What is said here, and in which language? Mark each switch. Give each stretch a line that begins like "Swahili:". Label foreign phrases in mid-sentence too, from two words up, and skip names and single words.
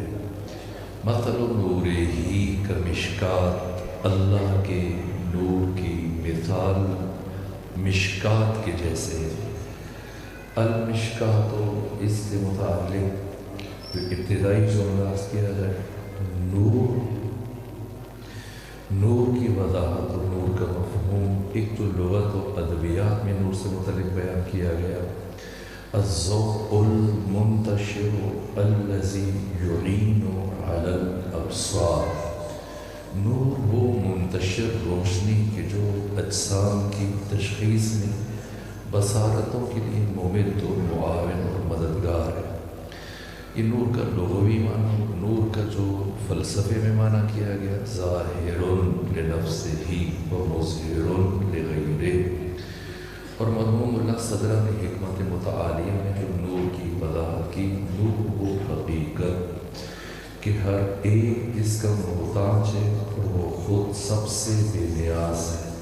Arabic: مثل نورہ کمشکات،
Urdu: اللہ کے نور کی مثال مشکات کے جیسے ہے. المشکات، اس سے متعلق ابتدائی جملہ کیا جائے نور کی وضاحت اور نور کا مفہوم. ایک تو لغت و ادبیات میں نور سے متعلق بیان کیا گیا،
Arabic: الضوء المنتشر الذي يعين على الابصار.
Urdu: نور وہ منتشر روشنی کے جو اجسام کی تشخیص میں بصارتوں کے لیے ممد و معاون اور مددگار ہے. یہ نور کا لغوی معنی، نور کا جو فلسفے میں معنی کیا گیا،
Arabic: ظاہر لنفسہ و مظہر لغیرہ.
Urdu: اور مرحوم اللہ صدرہ نے حکمت متعالیہ میں جو نور کی وضاحت کی، نور وہ حقیقت کہ ہر ایک اس کا محتاج ہے اور وہ خود سب سے بے نیاز ہے.